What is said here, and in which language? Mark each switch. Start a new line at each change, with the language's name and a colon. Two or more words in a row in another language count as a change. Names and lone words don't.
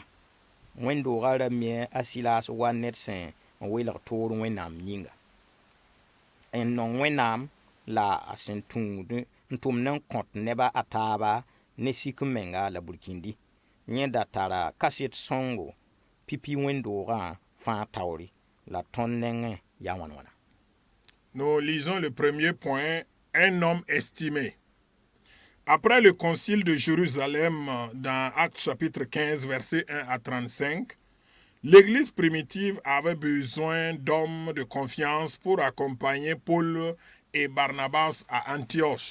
Mossi: Wẽn-doogã ra me a Silas wa ned sẽn n welg toor Wẽnnaam yĩnga. En nong Wẽnnaam la a sẽn tũud n tʋmd n kõt nebã a taaba ne sik-menga la burkĩndi. Yẽ da tara kaset sõngo pipi wẽn-doogã fãa taoore la tõnd nengẽ yaa wãn-wãna.
French: Nous lisons le premier point, un homme estimé. Après le concile de Jérusalem, dans Actes chapitre 15, versets 1 à 35, L'église primitive avait besoin d'hommes de confiance pour accompagner Paul et Barnabas à Antioche.